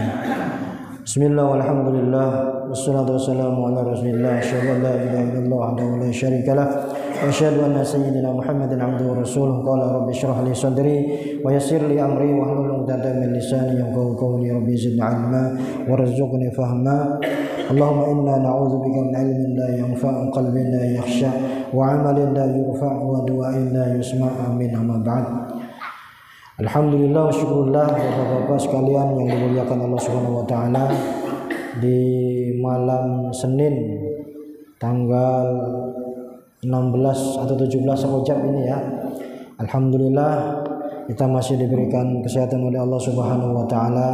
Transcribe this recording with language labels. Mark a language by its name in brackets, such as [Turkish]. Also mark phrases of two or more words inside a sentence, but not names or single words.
[Arabic] بسم الله والحمد لله والصلاة والسلام على رسول الله أشهد أن لا إله إلا الله وحده لا شريك له وأشهد أن سيدنا محمدا عبده ورسوله. قال رب اشرح لي صدري ويسر لي أمري واحلل عقدة من لساني يفقهوا قولي. رب زدني علما وارزقني فهما. اللهم إنا نعوذ بك من علم لا ينفع قلب لا يخشى وعمل لا يرفع ودعاء لا يسمع آمين أما بعد. الحمد لله وشكر الله [Indonesian] Bapak-bapak sekalian yang dimuliakan [Arabic] الله سبحانه وتعالى, [Indonesian] di malam Senin tanggal 16 atau 17 Rajab ini ya. Alhamdulillah kita masih diberikan kesehatan oleh [Arabic] الله سبحانه وتعالى.